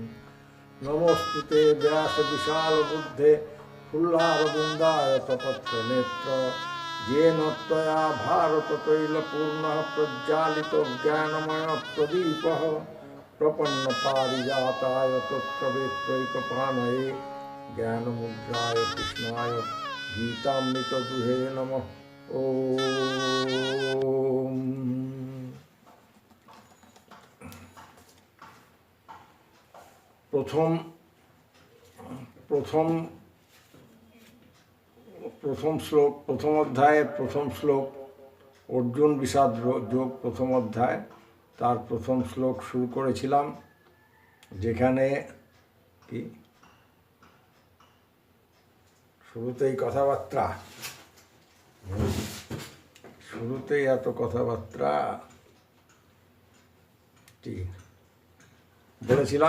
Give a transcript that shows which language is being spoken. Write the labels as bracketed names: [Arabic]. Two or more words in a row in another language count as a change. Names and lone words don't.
[Sanskrit] नमोस्तुते व्यासविशालबुद्धे फुल्लारविन्दाय तपत्रनेत्र येन त्वया भारततैलपूर्णः प्रज्वालितो ज्ञानमयप्रदीपः प्रपन्नपारिजाताय तत्त्ववेत्रैकपाणये ज्ञानमुद्राय कृष्णाय गीतामृतदुहे नमः। [Bangla] ॐ প্রথম শ্লোক, প্রথম অধ্যায়ে প্রথম শ্লোক অর্জুন বিষাদ যোগ প্রথম অধ্যায়, তার প্রথম শ্লোক শুরু করেছিলাম, যেখানে কি শুরুতেই কথাবার্তা, শুরুতেই এত কথাবার্তা বলেছিলাম।